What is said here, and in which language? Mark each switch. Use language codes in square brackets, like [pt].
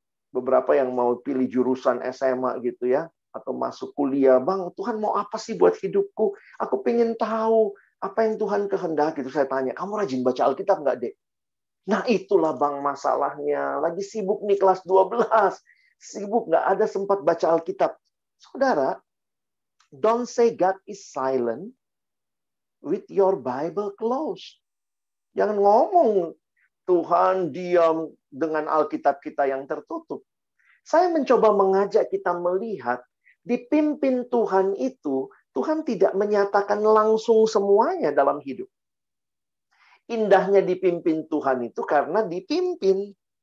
[id] Beberapa yang mau pilih jurusan SMA gitu ya, atau masuk kuliah, Bang, Tuhan mau apa sih buat hidupku? Aku pengen tahu apa yang Tuhan kehendaki. Itu saya tanya, kamu rajin baca Alkitab nggak, Dek? Nah, itulah Bang masalahnya. Lagi sibuk nih kelas 12. Sibuk, nggak ada sempat baca Alkitab. [en] Saudara, don't say God is silent with your Bible closed. [id] Jangan ngomong Tuhan diam dengan Alkitab kita yang tertutup. Saya mencoba mengajak kita melihat dipimpin Tuhan itu, Tuhan tidak menyatakan langsung semuanya dalam hidup. Indahnya dipimpin Tuhan itu karena dipimpin.